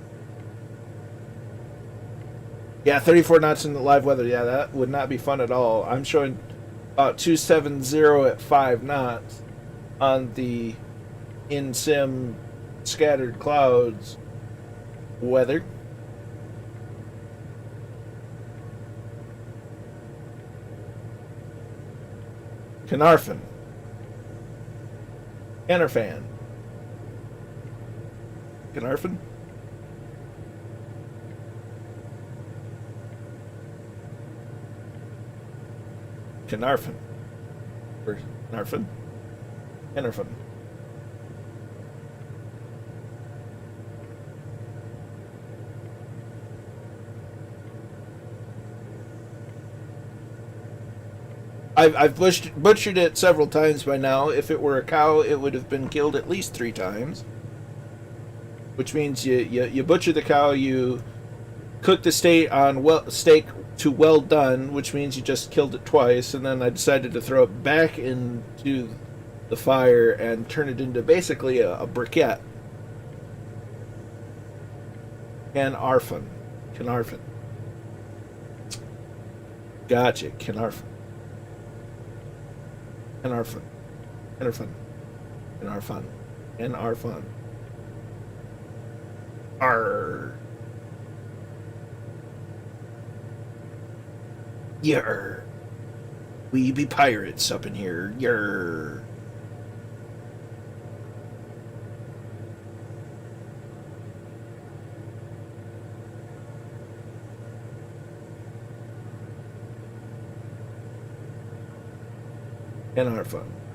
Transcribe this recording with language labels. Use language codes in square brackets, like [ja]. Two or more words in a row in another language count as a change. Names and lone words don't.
[en] Yeah, 34 knots in the live weather. Yeah, that would not be fun at all. I'm showing about 270 at 5 knots on the in-sim scattered clouds weather. Caernarfon. Caernarfon. Caernarfon? Caernarfon. Or Caernarfon? Caernarfon. I've butchered it several times by now. If it were a cow, it would have been killed at least 3 times. Which means you butcher the cow, you cook the steak to well done, which means you just killed it twice, and then I decided to throw it back into the fire and turn it into basically a briquette. Caernarfon. Caernarfon. Gotcha, Caernarfon. Caernarfon. Caernarfon. Caernarfon. Caernarfon. Arr. Yer. We be pirates up in here. Yer. Caernarfon.